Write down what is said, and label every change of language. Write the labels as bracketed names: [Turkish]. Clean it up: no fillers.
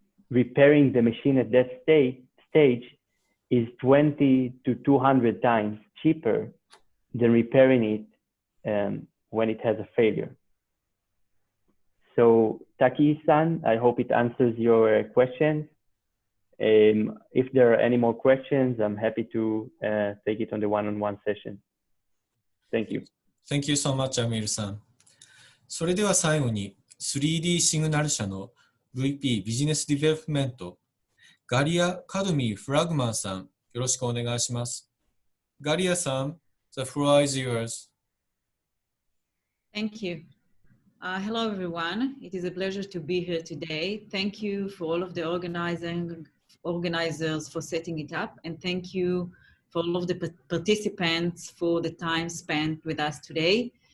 [English] repairing the machine at that stage is 20 to 200 times cheaper than repairing it when it has a failure. So Taki-san, I hope it answers your questions. If there are any more questions, I'm happy to take it on the one-on-one session. Thank you. Thank you so much, Amir-san. [Japanese] それでは最後に 3D シグナル社の VP ビジネスディベロップメントガリア・カドミー・フラグマンさん、よろしくお願いします。 [English] ガリアさん、the floor is yours. Thank you. Hello, everyone. It is a pleasure to be here today. Thank you for all of the organizers for setting it up, and thank you for all of the participants for the time spent with us today.